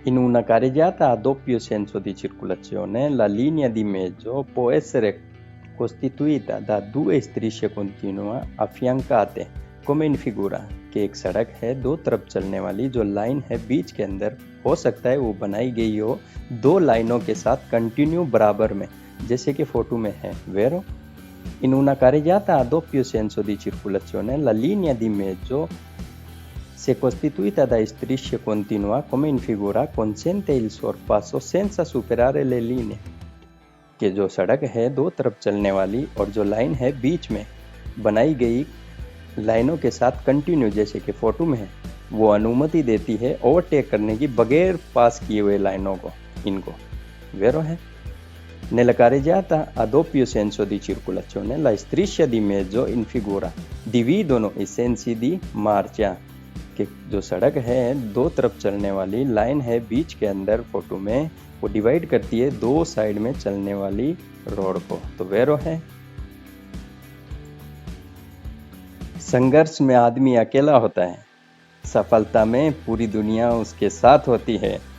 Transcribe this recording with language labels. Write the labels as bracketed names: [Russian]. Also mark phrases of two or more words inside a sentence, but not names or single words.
[Italian] In una carreggiata a doppio senso di circolazione, la linea di mezzo può essere costituita da due strisce continue affiancate, come in figura, [Hindi] कि एक सड़क है दो तरफ चलने वाली जो लाइन है बीच के अंदर हो सकता है वो बनाई गई हो दो लाइनों के साथ कंटिन्यू बराबर में, जैसे कि फोटो में है. [Italian] Vero? In una carreggiata a doppio senso di circolazione, la linea di mezzo, se costituita da strisce continua come in figura, consente il sorpasso senza superare le linee. [Hindi] कि जो सड़क है दो तरफ चलने वाली और जो लाइन है बीच में बनाई गई लाइनों के साथ कंटिन्यू, जैसे कि फोटो में है, वो अनुमति देती है ओवरटेक करने की बगैर पास किए हुए लाइनों को, इनको. [Italian] Vero है? Nella carreggiata a doppio senso di circolazione, la striscia di mezzo in figura dividono i sensi di marcia. [Hindi] कि जो सड़क है दो तरफ चलने वाली लाइन है बीच के अंदर फोटो में, वो डिवाइड करती है दो साइड में चलने वाली रोड को. तो वेरो है. संघर्ष में आदमी अकेला होता है, सफलता में पूरी दुनिया उसके साथ होती है.